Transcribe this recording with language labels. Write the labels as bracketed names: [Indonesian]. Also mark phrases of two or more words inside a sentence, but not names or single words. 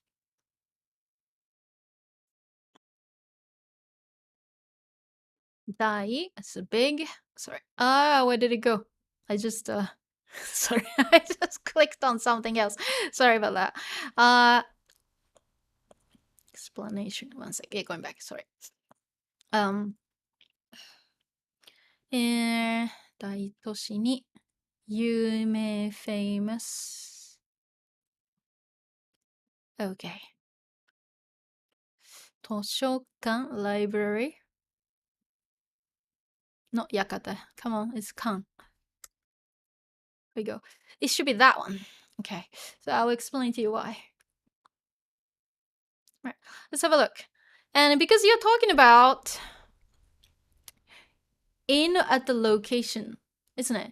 [English] Dai, it's a big. Sorry. Where did it go? I just sorry, I just clicked on something else. Sorry about that. Explanation. One sec. Yeah, going back. Sorry. [Japanese] 大都市に有名 [English] famous Okay. [Japanese] 図書館 library. [English] Not yakata. Come on, it's kan. Here we go. It should be that one. Okay, so I'll explain to you why. Right, let's have a look. And because you're talking about in at the location, isn't it?